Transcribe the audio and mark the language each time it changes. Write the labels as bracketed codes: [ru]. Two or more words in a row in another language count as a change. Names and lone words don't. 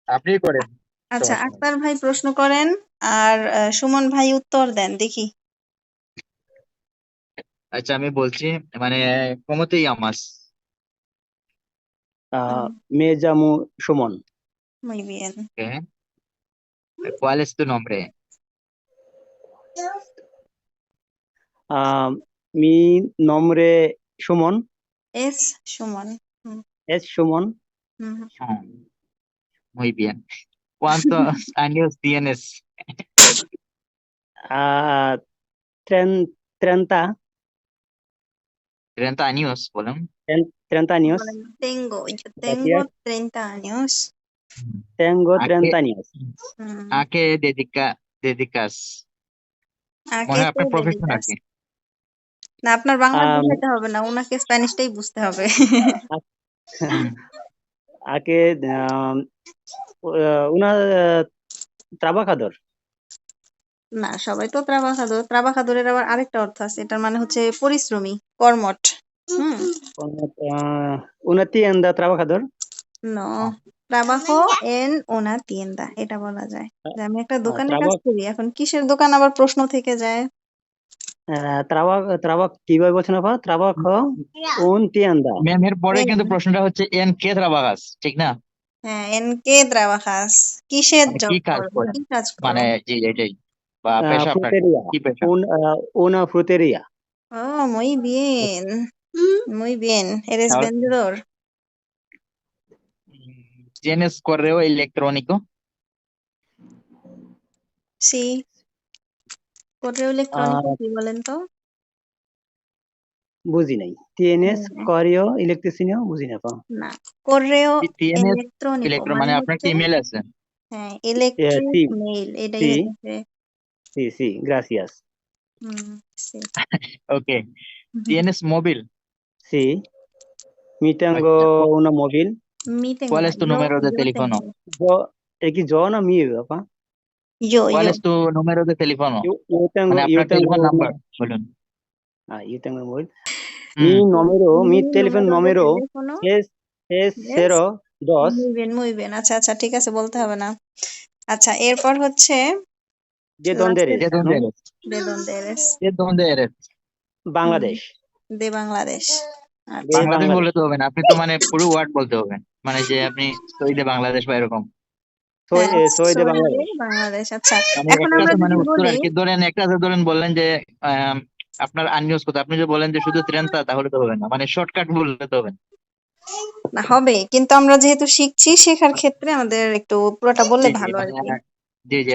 [bn] আপনি করেন, আচ্ছা, সমস্যা নেই। আক্তার ভাই প্রশ্ন করেন আর সুমন ভাই উত্তর দেন দেখি। আচ্ছা, আমি বলছি, মানে [es] ¿cómo te llamas? Ah, হুম, me llamo Shumon. muy bien. ¿Qué? ¿Cuál es tu nombre? Ah, mi nombre Shumon, Es সুমন। হুম, es Shumon. হুম। Oh, muy bien. ¿Cuántos años tienes? Ah, 30, 30 años, বলুন। 30 años. বলেন, yo tengo Gracias. 30 años. হুম। Tengo ¿A qué, 30 años. হুম, a qué dedicas? ¿a [bn] মনে [es] qué [bn] হয় [es] te [bn] আপনার প্রফেশন আর [es] dedicas? [bn] কি। না, আপনার বাংলা Um, বুঝাতে হবে না, উনাকে স্প্যানিশটাই বুঝতে হবে। হুম। [es] ¿A qué? Una trabajador. [bn] না, সবাই তো ত্রাবাখাদর। ত্রাবাখাদরের আবার আরেকটা অর্থ আছে, এটার মানে হচ্ছে পরিশ্রমী, কর্মঠ। হুম, [es] Una tienda trabajador. নো, trabajo en una tienda, [bn] এটা বলা যায় যে আমি একটা দোকানে কাজ [es] Trabajo, [bn] করি। এখন কিসের দোকান আবার প্রশ্ন থেকে যায়। কিভাবে বলছেন আপা? [es] Trabajo un tienda. [bn] ম্যাম, এর পরে [es] En, [bn] কিন্তু প্রশ্নটা হচ্ছে [es] en qué trabajas, [bn] ঠিক না? হ্যাঁ, [es] en qué trabajas, [bn] কিসের মানে কি জব কাজ করো, করেন, কি কাজ করো। মানে জি এটাই, বা পেশা আপনার [es] Frutería. [bn] কি পেশা? [es] Una frutería. Oh, muy bien, muy bien, eres [bn] তাহলে [es] vendedor. ¿tienes correo electrónico? Sí, correo আহ [bn] electrónico কি বলেন তো। বুঝি নাই। টিএনএস হ্যাঁ, [es] correo electricinio [bn] বুঝি না পা। না, [es] correo ¿Tienes electrónico electro [bn] মানে মানে আপনার হচ্ছে, কি ইমেল আছে? হ্যাঁ, ইলেকট্রিক সি মেইল, এটাই সি হচ্ছে। [es] sí sí gracias. হুম, sí. Ok. ¿Tienes móvil? sí mi tengo [bn] আচ্ছা, [es] una móvil. Mi tengo ¿cuál [bn] না, [es] es tu número de yo teléfono? tengo, [bn] Yo, ¿es কি জ না মি আপা? [es] ¿Cuál yo, es tu número de teléfono? Yo [bn] মানে [es] yo [bn] আপনার [es] tengo [bn] টেলিফোন [es] una, [bn] নাম্বার বলুন। [es] yo tengo un móvil. Mi হুম। número, mi mi teléfono número de número teléfono es es, 02 muy bien, muy bien, [bn] আচ্ছা আচ্ছা, ঠিক আছে, বলতে হবে না। আচ্ছা, এরপর হচ্ছে [es] de dónde [bn] লাস্টের, [es] eres, ¿De ¿no? dónde eres? de dónde eres, ¿De dónde eres? হুম, [bn] বাংলাদেশ। [es] de বাংলাদেশ। de [bn] আচ্ছা, বাংলাদেশ বাংলাদেশ। বললে তো হবে না, আপনি তো মানে পুরো ওয়ার্ড বলতে হবে, মানে যে আপনি সৌদি বাংলাদেশ বা এরকম। [es] soy [bn] হ্যাঁ, [es] soy de soy de Bangladesh. [bn] বাংলাদেশ। আচ্ছা, মানে এখন একটা আমরা আছে মানে যদি উত্তর বলি, আর কি, ধরেন একটা আছে, ধরেন বললেন যে আম, আপনার আননিউজ কথা, আপনি যদি বলেন যে শুধু ত্রেনতা, তাহলে তো হবে না, মানে শর্টকাট বললে তো হবে না। না হবে, কিন্তু আমরা যেহেতু শিখছি, শেখার ক্ষেত্রে আমাদের একটু পুরোটা বললে জি জি, ভালো আর মানে কি। জি জি,